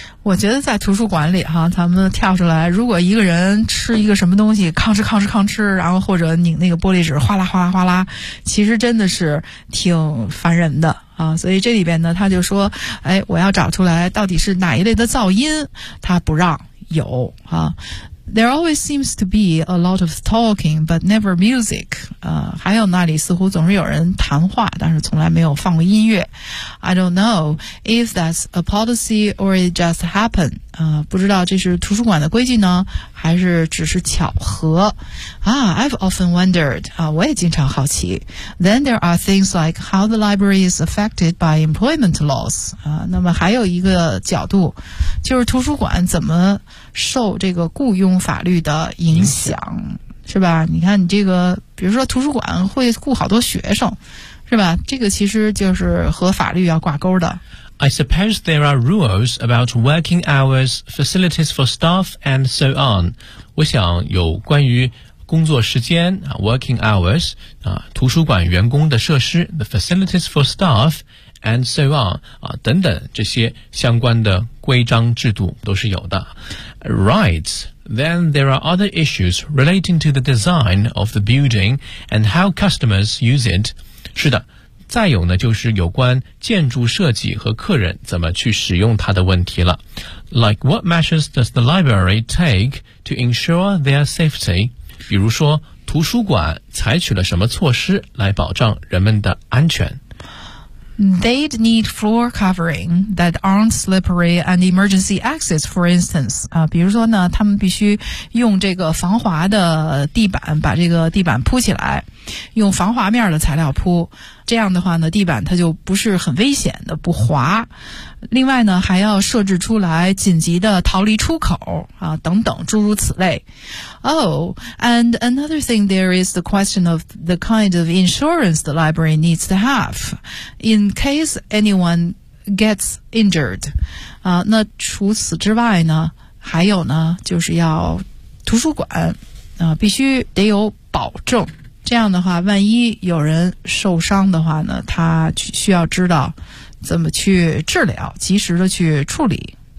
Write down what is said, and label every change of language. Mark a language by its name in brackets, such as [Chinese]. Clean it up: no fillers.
[Chinese] 我觉得在图书馆里哈，咱们跳出来，如果一个人吃一个什么东西吭哧吭哧吭哧，然后或者拧那个玻璃纸哗啦哗啦哗啦，其实真的是挺烦人的啊。所以这里边呢他就说，哎，我要找出来到底是哪一类的噪音他不让有啊。 [English] There always seems to be a lot of talking, but never music. [Chinese] 还有那里似乎总是有人谈话，但是从来没有放过音乐。 [English] I don't know if that's a policy or it just happened. [Chinese] 不知道这是图书馆的规矩呢，还是只是巧合。 [English] I've often wondered. [Chinese] 我也经常好奇。 [English] Then there are things like how the library is affected by employment laws. [Chinese] 那么还有一个角度，就是图书馆怎么受这个雇佣法律的影响，是吧？你看你这个，比如说图书馆会雇好多学生，是吧？这个其实就是和法律要挂钩的。 [English] I suppose there are rules about working hours, facilities for staff, and so on. [Chinese] 我想有关于工作时间 working hours, 图书馆员工的设施 [English] the facilities for staff, [Chinese] and so on, 等等这些相关的规章制度都是有的。Right. [English] Then there are other issues relating to the design of the building and how customers use it. [Chinese] 是的，再有呢，就是有关建筑设计和客人怎么去使用它的问题了。 [English] Like what measures does the library take to ensure their safety? [Chinese] 比如说，图书馆采取了什么措施来保障人们的安全？ [English] They'd need floor covering that aren't slippery and emergency exits, for instance. [Chinese] 比如说呢，他们必须用这个防滑的地板把这个地板铺起来，用防滑面的材料铺。这样的话呢，地板它就不是很危险的，不滑。另外呢，还要设置出来紧急的逃离出口啊，等等，诸如此类。 [English] Oh, and another thing, there is the question of the kind of insurance the library needs to have in case anyone gets injured. [Chinese] 啊，那除此之外呢，还有呢，就是要图书馆啊，必须得有保证。这样的话，万一有人受伤的话呢，他需要知道怎么去治疗，及时的去处理。